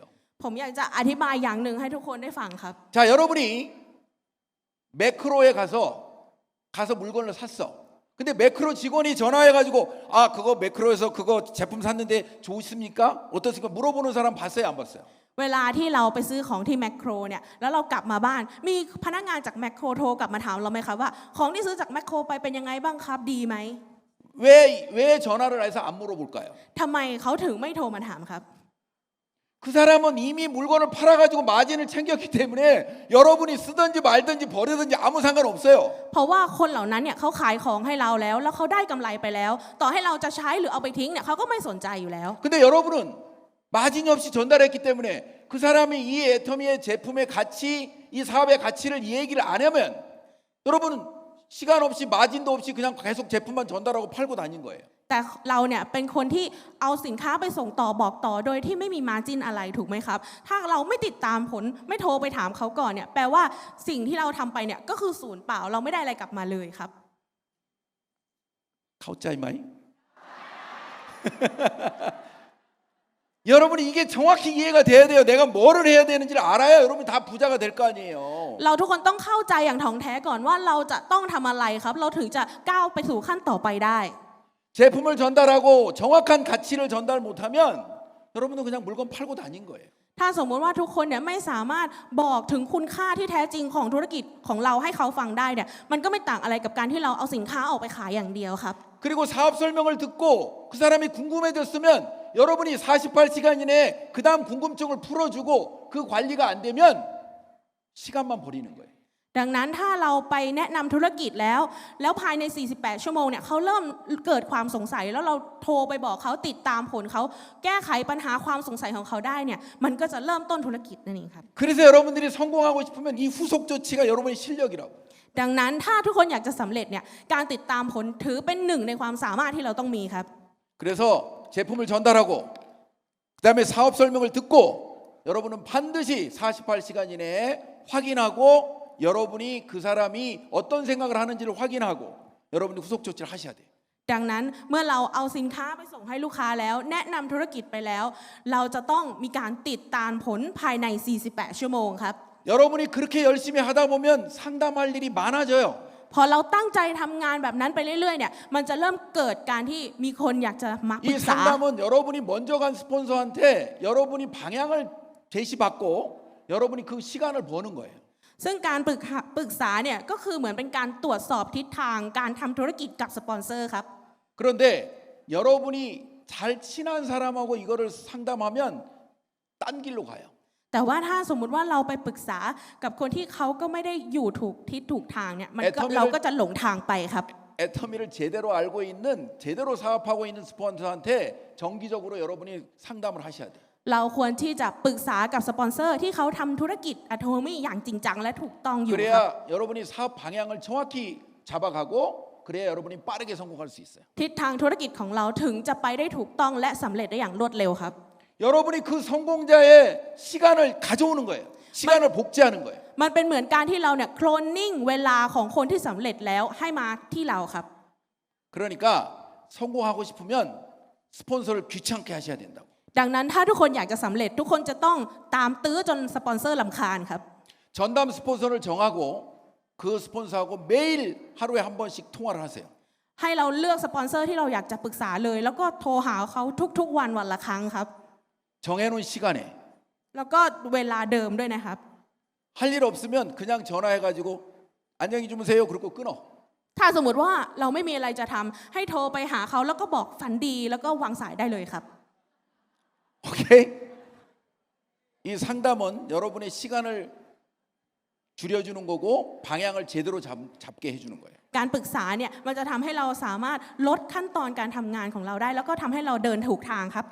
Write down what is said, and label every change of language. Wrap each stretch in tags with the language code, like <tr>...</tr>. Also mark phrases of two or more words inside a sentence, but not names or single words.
<th>ผมอยากจะอธิบายอย่างหนึ่งให้ทุกคนได้ฟังครับ</th> <ko>자, 여러분이 매크로에 가서 물건을 샀어. 근데 매크로 직원이 전화해가지고 아 그거 매크로에서 그거 제품 샀는데 좋습니까? 어떻습니까? 물어보는 사람 봤어요, 안 봤어요?</ko> <th>เวลาที่เราไปซื้อของที่แมคโครเนี่ยแล้วเรากลับมาบ้านมีพนักงานจากแมคโครโทรกลับมาถามเราไหมครับว่าของที่ซื้อจากแมคโครไปเป็นยังไงบ้างครับดีไหม</th> <ko>왜 전화를 해서 안 물어볼까요?</ko> <th>ทำไมเขาถึงไม่โทรมาถามครับ</th> <ko>그 사람은 이미 물건을 팔아가지고 마진을 챙겼기 때문에 여러분이 쓰든지 말든지 버리든지 아무 상관없어요.</ko> <th>เพราะว่าคนเหล่านั้นเนี่ยเขาขายของให้เราแล้วเขาได้กำไรไปแล้ว ต่อให้เราจะใช้หรือเอาไปทิ้งเนี่ยเขาก็ไม่สนใจอยู่แล้ว</th> <ko>근데 여러분은 마진이 없이 전달했기 때문에 그 사람이 이 애터미의 제품의 가치, 이 사업의 가치를 이 얘기를 안 하면 여러분은 시간 없이 마진도 없이 그냥 계속 제품만 전달하고 팔고 다닌 거예요.</ko> <th>แต่เราเนี่ยเป็นคนที่เอาสินค้าไปส่งต่อบอกต่อโดยที่ไม่มีมาร์จิ้นอะไรถูกไหมครับ ถ้าเราไม่ติดตามผลไม่โทรไปถามเขาก่อนเนี่ยแปลว่าสิ่งที่เราทำไปเนี่ยก็คือศูนย์เปล่าเราไม่ได้อะไรกลับมาเลยครับ เข้าใจไหม</th> <ko>여러분이 이게 정확히 이해가 돼야 돼요. 내가 뭐를 해야 되는지를 알아야 여러분이 다 부자가 될 거 아니에요.</ko> <th>เราทุกคนต้องเข้าใจอย่างถ่องแท้ก่อนว่าเราจะต้องทำอะไรครับ เราถึงจะก้าวไปสู่ขั้นต่อไปได้</th> <ko>제품을 전달하고 정확한 가치를 전달 못하면 여러분은 그냥 물건 팔고 다닌 거예요.</ko> <th>ถ้าสมมติว่าทุกคนเนี่ยไม่สามารถบอกถึงคุณค่าที่แท้จริงของธุรกิจของเราให้เขาฟังได้เนี่ยมันก็ไม่ต่างอะไรกับการที่เราเอาสินค้าออกไปขายอย่างเดียวครับ</th> <ko>그리고 사업 설명을 듣고 그 사람이 궁금해졌으면 여러분이 48시간 이내에 그 다음 궁금증을 풀어주고 그 관리가 안 되면 시간만 버리는 거예요.</ko> <th>ดังนั้นถ้าเราไปแนะนำธุรกิจแล้วภายใน 48 ชั่วโมงเนี่ยเขาเริ่มเกิดความสงสัยแล้วเราโทรไปบอกเขาติดตามผลเขาแก้ไขปัญหาความสงสัยของเขาได้เนี่ยมันก็จะเริ่มต้นธุรกิจนั่นเองครับ</th> <ko>그래서 여러분들이 성공하고 싶으면 이 후속 조치가 여러분의 실력이라고.</ko> <th>ดังนั้นถ้าทุกคนอยากจะสำเร็จเนี่ยการติดตามผลถือเป็นหนึ่งในความสามารถที่เราต้องมีครับ</th> <ko>그래서 제품을 전달하고 그다음에 사업 설명을 듣고 여러분은 반드시 48시간 이내에 확인하고 여러분이 그 사람이 어떤 생각을 하는지를 확인하고 여러분이 후속 조치를 하셔야 돼요.</ko> <th>ดังนั้นเมื่อเราเอาสินค้าไปส่งให้ลูกค้าแล้วแนะนำธุรกิจไปแล้ว เราจะต้องมีการติดตามผลภายใน 48 ชั่วโมงครับ</th> <ko>여러분이 그렇게 열심히 하다 보면 상담할 일이 많아져요.</ko> <th>พอเราตั้งใจทำงานแบบนั้นไปเรื่อยๆเนี่ยมันจะเริ่มเกิดการที่มีคนอยากจะมาปรึ</th> <ko>이</ko> <th>กษา</th> <ko>상담은 여러분이 먼저 간 스폰서한테 여러분이 방향을 제시받고 여러분이 그 시간을 버는 거예요.</ko> <th>ซึ่งการปรึกษาเนี่ยก็คือเหมือนเป็นการตรวจสอบทิศทางการทำธุรกิจกับสปอนเซอร์ครับ</th> <ko>그런데 여러분이 잘 친한 사람하고 이거를 상담하면 딴 길로 가요.</ko> <th>แต่ว่าถ้าสมมุติว่าเราไปปรึกษากับคนที่เขาก็ไม่ได้อยู่ถูกทิศถูกทางเนี่ยมันก็เราก็จะหลงทางไปครับ</th> <ko>애터미를 제대로 알고 있는 제대로 사업하고 있는 스폰서한테 정기적으로 여러분이 상담을 하셔야 돼요.</ko> <th>เราควรที่จะปรึกษากับสปอนเซอร์ที่เขาทำธุรกิจอะโทมี่อย่างจริงจังและถูกต้องอยู่ครับ</th> <ko>그래야 여러분이 사업 방향을 정확히 잡아가고 그래야 여러분이 빠르게 성공할 수 있어요.</ko> <th>ทิศทางธุรกิจของเราถึงจะไปได้ถูกต้องและสำเร็จได้อย่างรวดเร็วครับ</th> <ko>여러분이 그 성공자의 시간을 가져오는 거예요. 시간을 복제하는 거예요.</ko> <th>มันเป็นเหมือนการที่เราเนี่ยโคลนนิ่งเวลาของคนที่สำเร็จแล้วให้มาที่เราครับ</th> <ko>그러니까 성공하고 싶으면 스폰서를 귀찮게 하셔야 된다고.</ko> <th>ดังนั้นถ้าทุกคนอยากจะสำเร็จทุกคนจะต้องตามตื้อจนสปอนเซอร์รำคาญครับ</th> <ko>전담 스폰서를 정하고 그 스폰서하고 매일 하루에 한 번씩 통화를 하세요.</ko> <th>ให้เราเลือกสปอนเซอร์ที่เราอยากจะปรึกษาเลย แล้วก็โทรหาเขาทุกๆวันละครั้งครับ</th> <ko>정해놓은 시간에</ko> <th>แล้วก็เวลาเดิมด้วยนะครับ</th> <ko>할 일 없으면 그냥 전화해가지고 안녕히 주무세요. 그러고 끊어.</ko> <th>ถ้าสมมติว่าเราไม่มีอะไรจะทำให้โทรไปหาเขาแล้วก็บอกฝันดีแล้วก็วางสายได้เลยครับ</th> <ko>오케이? 이 상담은 여러분의 시간을 줄여주는 거고 방향을 제대로 잡게 해주는 거예요.</ko> <th>การปรึกษาเนี่ยมันจะทำให้เราสามารถลดขั้นตอนการทำงานของเราได้ แล้วก็ทำให้เราเดินถูกทางครับ</th>